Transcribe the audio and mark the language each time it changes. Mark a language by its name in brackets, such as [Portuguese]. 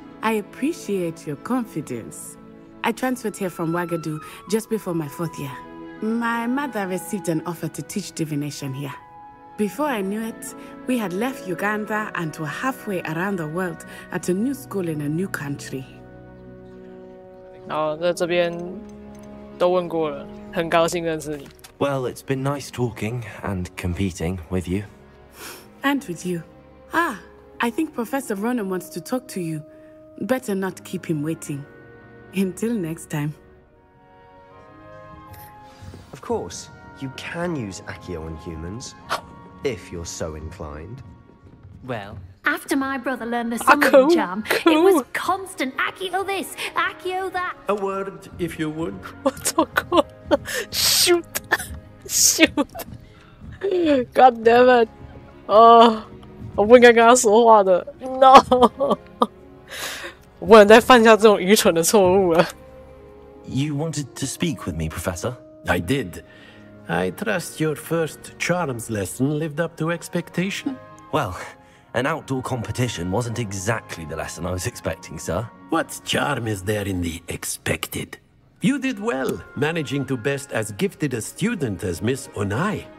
[English] I appreciate your confidence. I transferred here from Wagadu just before my 4th year. My mother received an offer to teach divination here. Before I knew it, we had left Uganda and were halfway around the world at a new school in a new country. [Chinese] 然后在这边都问过了，很高兴认识你。 [English] Well, it's been nice talking and competing with you. And with you. Ah, I think Professor Ronan wants to talk to you. Better not keep him waiting. Until next time. Of course, you can use Accio on humans, if you're so inclined. Well, after my brother learned the summoning charm, it was constant Accio this, Accio that. A word, if you would. [Chinese] 我错过了 ， [English] shoot shoot， God damn it！ [Chinese] 我不应该跟他说话的 ，no， 我不能再犯下这种愚蠢的错误了。 [English] You wanted to speak with me, Professor? I did. I trust your first charms lesson lived up to expectation? Well, an outdoor competition wasn't exactly the lesson I was expecting, sir. What charm is there in the expected? You did well, managing to best as gifted a student as Miss Onai.